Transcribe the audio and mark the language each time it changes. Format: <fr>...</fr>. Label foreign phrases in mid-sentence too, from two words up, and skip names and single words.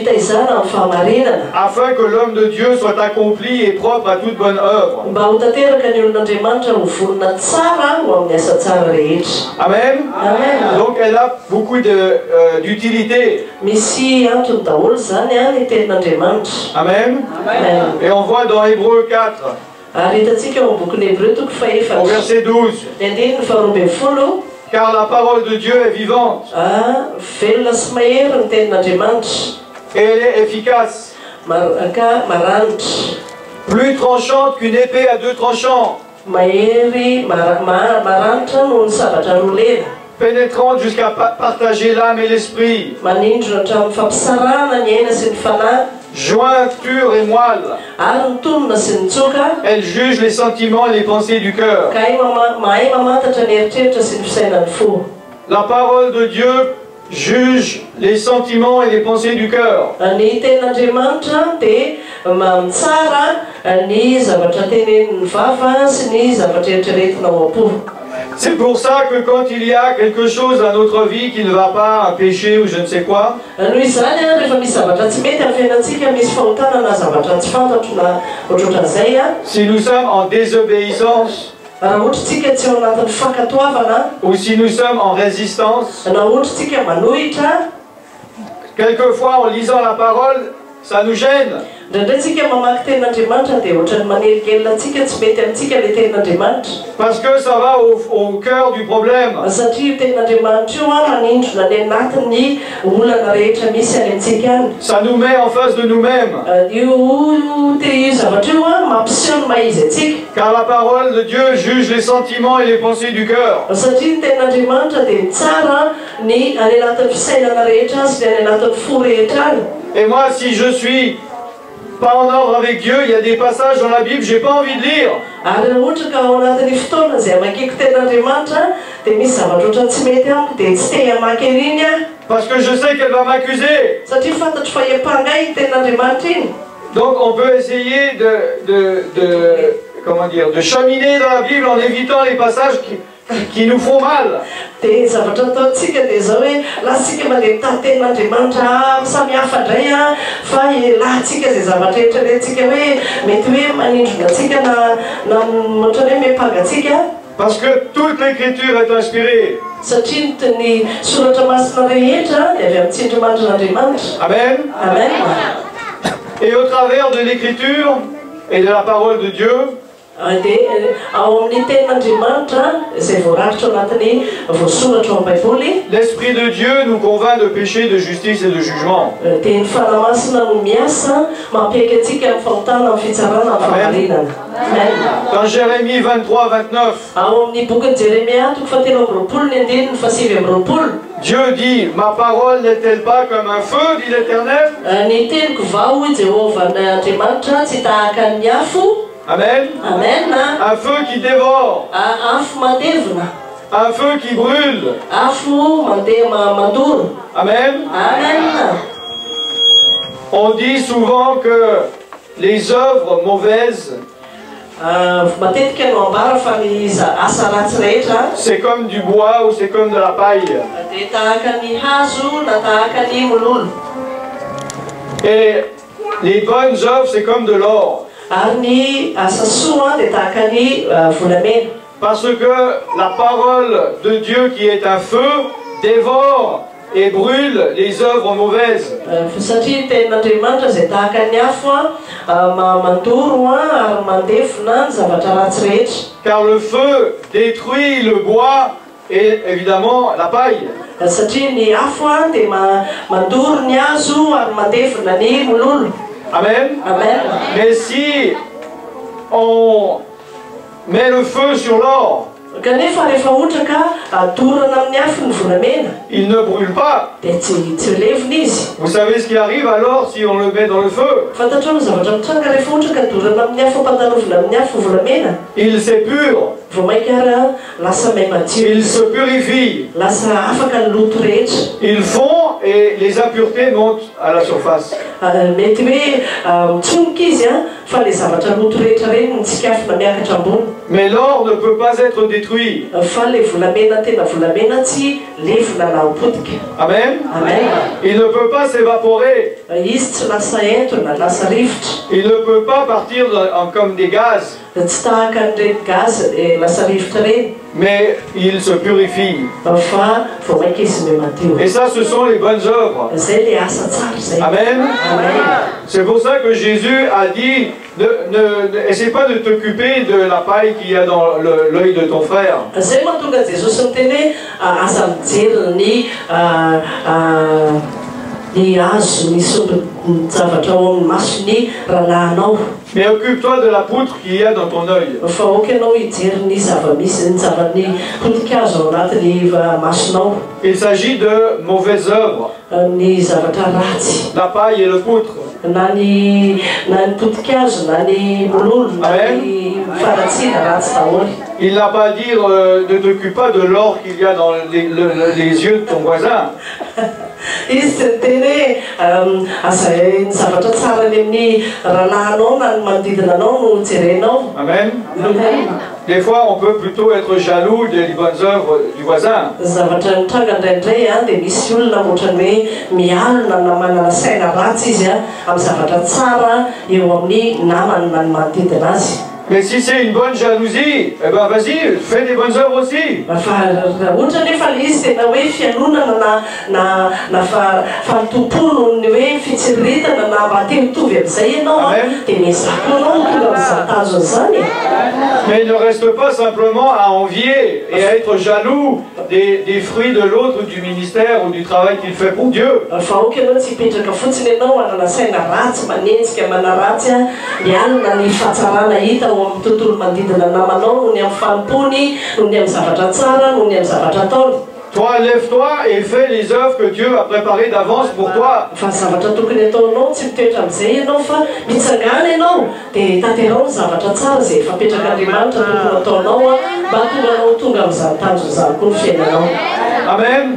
<fr>Afin que l'homme de Dieu soit accompli et propre à toute bonne œuvre. Amen. Donc elle a beaucoup d'utilité. Amen. Amen. Amen. Et on voit dans Hébreux 4,</fr> <mg>Ary hitantsika eo amin'ny bokin'ny Hébreu toko</mg> <fr>au</fr> <mg>faefatra</mg> <fr>verset 12,</fr> <mg>ny andininy faharoa folo</mg> <fr>car la parole de Dieu est vivante</fr> <mg>velona sy mahery ny tenin'Andriamanitra</mg> <fr>et elle est efficace,</fr> <mg>ka maranitra</mg> <fr>plus tranchante qu'une épée à deux tranchants,</fr> <mg>mahery maranitra noho ny sabatra roa lena</mg> <fr>pénétrante jusqu'à partager l'âme et l'esprit,</fr> <mg>manindrona hatramin'ny fampisarana ny aina sy ny fanahy</mg> <fr>jointure et moelle.</fr> <mg>ary ny tonona sy ny tsoka</mg> <fr>Elle juge les sentiments et les pensées du cœur.</fr> <mg>ka mahay mamantatra ny eritreritra sy ny fisainany fo.</mg> <fr>La parole de Dieu juge les sentiments et les pensées du cœur.</fr> <mg>Ny tenin'Andriamanitra dia mitsara ny zavatra tenenin'ny vava sy ny zavatra eritreretina ao am-po.</mg> <fr>C'est pour ça que quand il y a quelque chose dans notre vie qui ne va pas, un péché ou je ne sais quoi,</fr> <mg>Noho izany rehefa misy zavatra tsy mety amin'ny fiainantsika, misy fahotana na zavatra tsy fantatro na ohatrohatran'izay</mg> <fr>si nous sommes en désobéissance</fr> <mg>raha ohatritsika tsy ao anatin'ny fankatoavana</mg> <fr>ou si nous sommes en résistance,</fr> <mg>na ohatritsika manohitra,</mg> <fr>quelquefois en lisant la parole, ça nous gêne.</fr> <mg>ndraindraitsika mamaky tenin'Andriamanitra dia ohatrany maneligelina antsika, tsy mety amintsika ilay tenin'Andriamanitra.</mg> <fr>Parce que ça va au cœur du problème.</fr> <mg>Satria io tenin'Andriamanitra io manindrona ny anatin'ny olana rehetra misy any amintsika any.</mg> <fr>Ça nous met en face de nous-mêmes.</fr> <mg>Io zavatra io mampiseho ny mahizy atsika.</mg> <fr>Car la parole de Dieu juge les sentiments et les pensées du cœur.</fr> <mg>Satria ny tenin'Andriamanitra dia mitsara ny any anatin'ny fisainana rehetra sy ny any anatin'ny fo rehetra any.</mg> <fr>Et moi, si je suis pas en ordre avec Dieu, il y a des passages dans la Bible, j'ai pas envie de lire.</fr> <mg>Ary raha ohatra ka ao anatin'ny fotoana izay amakiko tenin'Andriamanitra dia misy zavatra ohatrany tsy mety amiko dia tsy te hamaky eriny aho.</mg> <fr>Parce que je sais qu'elle va m'accuser.</fr> <mg>Satria fantatro fa hiampangay ny tenin'Andriamanitra iny.</mg> <fr>Donc on peut essayer de cheminer dans la Bible en évitant les passages qui nous font mal.</fr> <mg>Dia zavatra ataontsika dia zao hoe lasitsika mandeha mitady tenin'Andriamanitra samihafa indray fa lahtsika izay zavatra eritreretintsika hoe mety hoe manindrona atsika na ohatrany hoe miampanga.</mg> <fr>Parce que toute l'écriture est inspirée.</fr> <mg>Satria ny soratra masina rehetra dia avy amin'ny tsindrimandrin'Andriamanitra. Amen. Amen.</mg> <fr>Et au travers de l'écriture et de la parole de Dieu,</fr> <mg>dia ao amin'ny tenin'Andriamanitra izay voarakitra ao anatin'ny voasoratra ao amin'ny Baiboly,</mg> <fr>l'Esprit de Dieu nous convainc de péché, de justice et de jugement.</fr> <mg>dia ny fanamasina no miasa mampiaiky atsika amin'ny fahotana, amin'ny fitsarana, amin'ny fahamarinana. Amen.</mg> <fr>Dans Jérémie 23, 29,</fr> <mg>Ao amin'ny bokin'i Jeremia toko fahatelo amby roapolo ny andininy fahasivy amby roapolo,</mg> <fr>Dieu dit, ma parole n'est-elle pas comme un feu, dit l'Éternel?</fr> <mg>ny teniko vao Jehovah n'Andriamanitra tsy tahaka ny afo. Amen. Amen.</mg> <fr>Un feu qui dévore,</fr> <mg>Afo mandevina,</mg> <fr>un feu qui brûle.</fr> <mg>afo mandeha mandoro. Amen. Amen.</mg> <fr>On dit souvent que les œuvres mauvaises,</fr> <mg>Matetika no ambara fa ny asa ratsy rehetra</mg> <fr>c'est comme du bois ou c'est comme de la paille.</fr> <mg>dia tahaka ny hazo na tahaka ny mololo.</mg> <fr>Et les bonnes œuvres, c'est comme de l'or.</fr> <mg>Ary ny asa soa dia tahaka ny volamena.</mg> <fr>Parce que la parole de Dieu qui est un feu dévore et brûle les œuvres mauvaises.</fr> <mg>Satria ny tenin'Andriamanitra izay tahaka ny afo mandoro ary mandefina ny zavatra ratsy rehetra.</mg> <fr>Car le feu détruit le bois et évidemment la paille.</fr> <mg>Satria ny afo dia mandoro ny hazo ary mandefina ny mololo. Amen. Amen.</mg> <fr>Mais si on met le feu sur l'or,</fr> <mg>Kanefa rehefa ohatra ka adorana amin'ny afo ny volamena</mg> <fr>il ne brûle pas.</fr> <mg>dia tsy levina izy.</mg> <fr>Vous savez ce qui arrive alors si on le met dans le feu?</fr> <mg>Fantatrao ny zavatra mitranga rehefa ohatra ka adorana amin'ny afo ampaharovina amin'ny afo volamena.</mg> <fr>Il s'épure,</fr> <mg>Vao mainka ary lasa may madio,</mg> <fr>il se purifie.</fr> <mg>lasa afaka ny loto rehetra.</mg> <fr>Il fond et les impuretés montent à la surface.</fr> <mg>Mety hoe mitsonika izy fa le zavatra loto rehetra reny nitsikafina miakatra ambony.</mg> <fr>Mais l'or ne peut pas être détruit.</fr> <mg>Fa le volamena tena volamena tsy levona na potika. Amen. Amen.</mg> <fr>Il ne peut pas s'évaporer.</fr> <mg>Izy tsy lasa ento na lasa rivotra.</mg> <fr>Il ne peut pas partir comme des gaz.</fr> <mg>Tsy tahaka an'ireny gaz lasa rivotra reny.</mg> <fr>Mais il se purifie.</fr> <mg>Fa vao maika izy me madio.</mg> <fr>Et ça, ce sont les bonnes œuvres.</fr> <mg>Zay le asa tsara zay. Amen. Amen.</mg> <fr>C'est pour ça que Jésus a dit, essaie pas de t'occuper de la paille qu'il y a dans l'œil de ton frère.</fr> <mg>Zay mahatonga Jesosy miteny hoe aza mijery ny hazo ny zavatra ao amin'ny masony rahalahinao.</mg> <fr>Mais occupe-toi de la poutre qu'il y a dans ton œil.</fr> <mg>Fa oka ianao hijery ny zavamisy ny zavany potikazo ao anatin'ny masonao.</mg> <fr>Il s'agit de mauvaises œuvres.</fr> <mg>Ny zavatra ratsy.</mg> <fr>La paille et le poutre.</fr> <mg>Na ny potikazo na ny mololo na ny faratsina ratsy daholo.</mg> <fr>Il n'a pas à dire ne t'occupe pas de l'or qu'il y a dans les yeux de ton voisin.</fr> <mg>Izy teny hoe ny zavatra tsara ny amin'ny rahalahinao na ny manodidina anao no jerenao. Amen.</mg> <fr>Des fois, on peut plutôt être jaloux des bonnes œuvres du voisin.</fr> <mg>Zavatra mitranga indraindray dia misy olona ohatrany hoe mialona na manana saina ratsy izy amin'ny zavatra tsara eo amin'ny namany na ny manodidina azy.</mg> <fr>Mais si c'est une bonne jalousie, eh ben vas-y, fais des bonnes œuvres aussi.</fr> <mg>Ohatra nefa le izy tena hoe fialonana na fahatompolo ny hoe fitsiriritana na mba te hitovy amin'izay ianao dia mezaka anao tonga amin'izany tazony.</mg> <fr>Mais il ne reste pas simplement à envier et à être jaloux des fruits de l'autre, du ministère ou du travail qu'il fait pour Dieu.</fr> <mg>Fa oka ianao tsy hipetraka fotsiny ianao anana saina ratsy manenjika manaratsy mialona ny fahatsarana hita ao amin'ny tontolo manodidina namanao noho ny amin'ny fanompony noho ny amin'ny zavatra tsara noho ny amin'ny zavatra ataony.</mg> <fr>Toi, lève-toi et fais les œuvres que Dieu a préparées d'avance pour toi.</fr> <mg>Fa zavatra tokony ataonao tsy mitoetra amin'izay ianao fa mitsangana ianao dia tanterao ny zavatra tsara izay efa apetrak'Andriamanitra tokony ataonao mba tonga anao tonga amin'izany tanjona koa ny fiainanao. Amen.</mg>